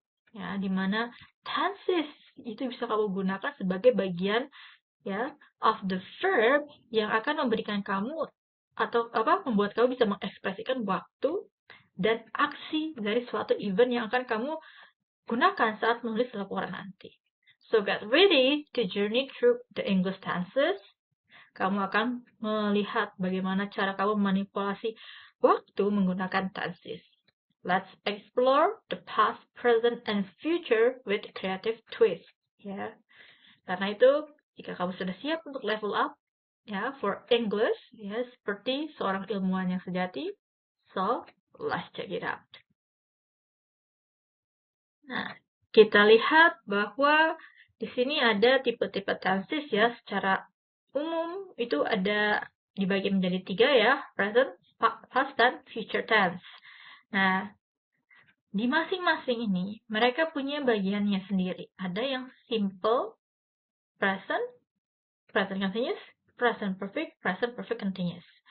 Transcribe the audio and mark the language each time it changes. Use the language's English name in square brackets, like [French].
[Indonesian] Ya, di mana tenses itu bisa kamu gunakan sebagai bagian ya [English] of the verb [Indonesian] yang akan memberikan kamu atau membuat kamu bisa mengekspresikan waktu dan aksi dari suatu event yang akan kamu gunakan saat menulis laporan nanti. [English] So get ready to journey through the English tenses. [Indonesian] Kamu akan melihat bagaimana cara kamu memanipulasi waktu menggunakan tenses. [English] Let's explore the past, present, and future with creative twist. [Indonesian] Ya, karena itu jika kamu sudah siap untuk level up, ya, for English, ya, seperti seorang ilmuwan yang sejati, [English] so let's check it out. [Indonesian] Nah, kita lihat bahwa di sini ada tipe-tipe tenses ya, secara umum itu ada dibagi menjadi 3 ya, present, past, dan future tense. Nah, di masing-masing ini mereka punya bagiannya sendiri. Ada yang simple, present continuous, present perfect continuous.